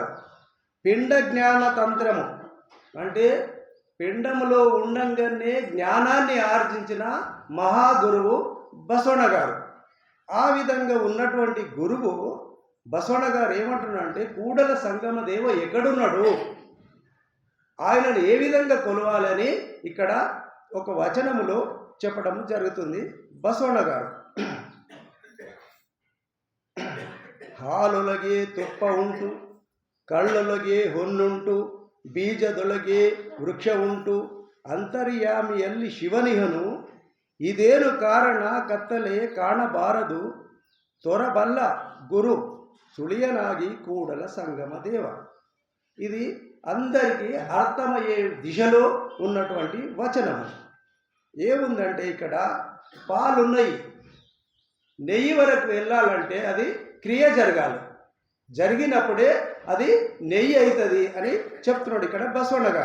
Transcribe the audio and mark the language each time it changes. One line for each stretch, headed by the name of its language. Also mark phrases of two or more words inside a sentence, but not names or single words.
Telugu: పిండ జ్ఞాన తంత్రము అంటే పిండములో ఉండంగానే జ్ఞానాన్ని ఆర్జించిన మహాగురువు బసవಣ್ణ గారు. ఆ విధంగా ఉన్నటువంటి గురువు బసవಣ್ణ గారు ఏమంటున్నాడంటే కూడల సంగమ దేవ ఎక్కడున్నాడు, ఆయనను ఏ విధంగా కొలవాలని ఇక్కడ ఒక వచనములో చెప్పడం జరుగుతుంది బసవಣ್ణ గారు.
Kannada: ಹಾಲೊಳಗೆ ತುಪ್ಪ ಉಂಟು, ಕಳ್ಳೊಳಗೆ ಹೊನ್ನುಂಟು, ಬೀಜದೊಳಗೆ ವೃಕ್ಷ ಉಂಟು, ಅಂತರ್ಯಾಮಿಯಲ್ಲಿ ಶಿವನಿಹನು, ಇದೇನು ಕಾರಣ ಕತ್ತಲೆ ಕಾಣಬಾರದು, ತೋರಬಲ್ಲ ಗುರು ಸುಳಿಯನಾಗಿ ಕೂಡಲ ಸಂಗಮ ದೇವ.
Telugu: ఇది అందరికీ అర్థమయ్యే దిశలో ఉన్నటువంటి వచనము. ఏముందంటే ఇక్కడ పాలున్నాయి, నెయ్యి వరకు వెళ్ళాలంటే అది క్రియ జరగాలి, జరిగినప్పుడే అది నెయ్యి అవుతుంది అని చెప్తున్నాడు ఇక్కడ బసవಣ್ణ గారు.